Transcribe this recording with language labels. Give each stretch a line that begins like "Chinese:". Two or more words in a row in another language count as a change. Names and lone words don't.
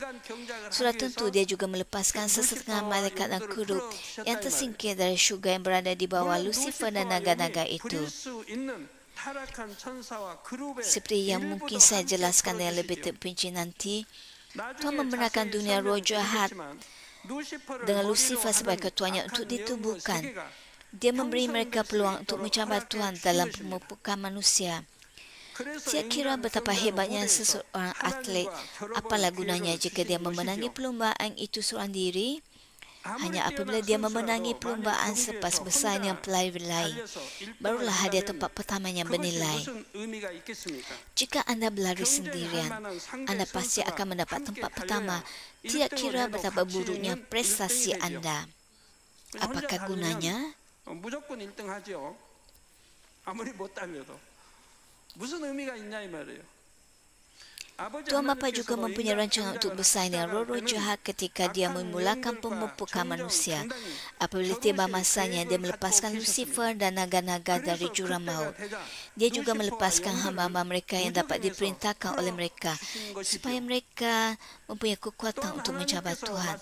Malay: Sudah tentu Dia juga melepaskan sesetengah malaikat dan kerub yang tersingkir dari syurga yang berada di bawah Lucifer dan naga-naga itu. Seperti yang mungkin saya jelaskan dengan lebih terperinci nanti, Tuhan membenarkan dunia roh jahat dengan Lucifer sebagai ketuanya untuk ditubuhkan. Dia memberi mereka peluang untuk mencabar Tuhan dalam pemumpukan manusia. Saya kira betapa hebatnya seseorang atlet. Apalah gunanya jika dia memenangi perlumbaan itu seorang diri? Hanya apabila dia memenangi perlumbaan selepas bersaing dengan pelari lain, barulah hadiah tempat pertama yang bernilai. Jika anda berlari sendirian, anda pasti akan mendapat tempat pertama. Tidak kira betapa buruknya prestasi anda. Apakah gunanya?
Korean: 무조건 1등하죠. 아무리 못 달려도. 무슨 의미가 있냐 이 말이에요.
Malay: Tuhan Bapa juga mempunyai rancangan untuk bersaing dengan roh-roh jahat ketika Dia memulakan pemumpukan manusia. Apabila tiba masanya, Dia melepaskan Lucifer dan naga-naga dari jurang maut. Dia juga melepaskan hamba-hamba mereka yang dapat diperintahkan oleh mereka, supaya mereka mempunyai kekuatan untuk mencabar Tuhan.